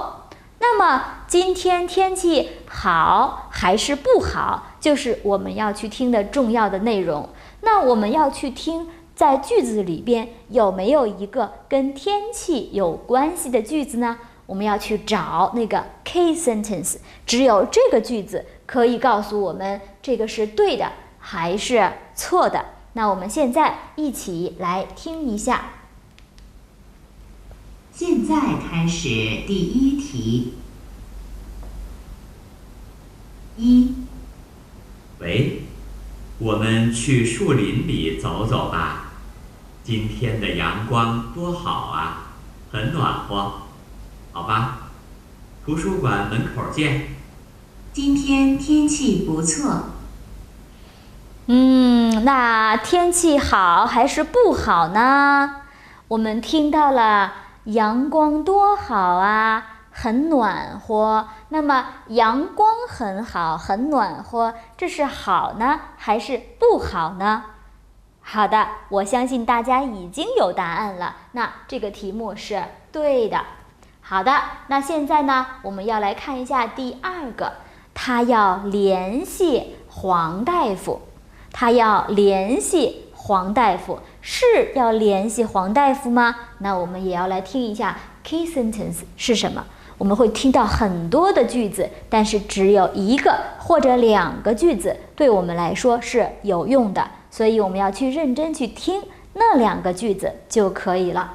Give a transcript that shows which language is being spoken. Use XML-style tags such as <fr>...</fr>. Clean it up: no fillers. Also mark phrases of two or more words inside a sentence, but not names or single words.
<zh>那麼今天天氣好還是不好，就是我們要去听的重要的內容。那我們要去听在句子裡邊有沒有一個跟天氣有關係的句子呢？我們要去找那個</zh> <en>key sentence，</en> <zh>只有這個句子可以告訴我們這個是對的還是錯的。那我們現在一起來聽一下。現在開始第一題。一，喂，我們去樹林裡走走吧。今天的陽光多好啊，很暖和。好吧，圖書館門口見。今天天氣不錯。那天氣好還是不好呢？我們聽到了陽光多好啊，很暖和。那麼陽光很好，很暖和，這是好呢還是不好呢？好的，我相信大家已經有答案了。那這個題目是對的。好的，那現在呢，我們要來看一下第二個，他要聯繫黃大夫。他要聯繫黃大夫，是要聯繫黃大夫嗎？那我們也要來聽一下</zh> <en>key sentence</en> <zh>是什麼。我們會聽到很多的句子，但是只有一個或者兩個句子對我們來說是有用的，所以我們要去認真去聽那兩個句子就可以了。</zh>